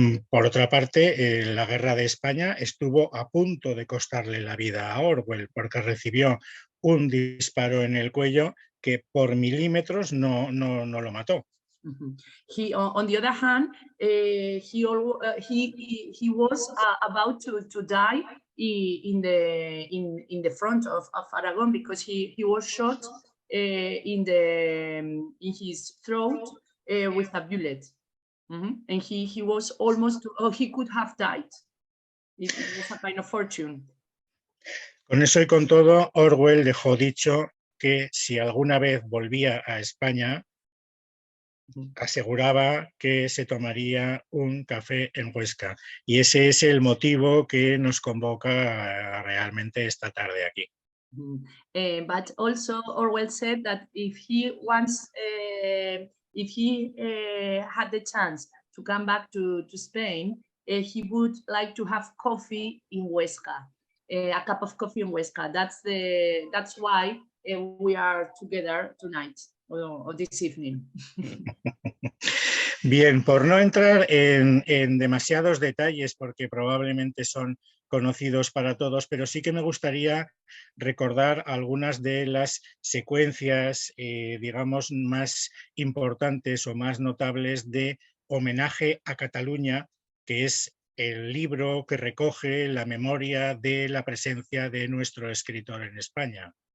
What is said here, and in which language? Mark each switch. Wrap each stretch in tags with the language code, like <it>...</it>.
<es>Por otra parte, la Guerra de España estuvo a punto de costarle la vida a Orwell porque recibió un disparo en el cuello que por milímetros no lo mató.</es> <en>He, on the other hand, he was about to die in the front of Aragon because he was shot in his throat with a bullet, and he was almost he could have died. It was a kind of fortune.</en> <es>Con eso y con todo, Orwell dejó dicho que si alguna vez volvía a España, aseguraba que se tomaría un café en Huesca. Y ese es el motivo que nos convoca realmente esta tarde aquí.</es> <en>But also Orwell said that if he wants, if he had the chance to come back to Spain, he would like to have coffee in Huesca, a cup of coffee in Huesca. That's why we are together tonight or this evening.</en> <es>Bien, por no entrar en demasiados detalles, porque probablemente son conocidos para todos, pero sí que me gustaría recordar algunas de las secuencias, digamos, más importantes o más notables de Homenaje a Cataluña, que es el libro que recoge la memoria de la presencia de nuestro escritor en España.</es>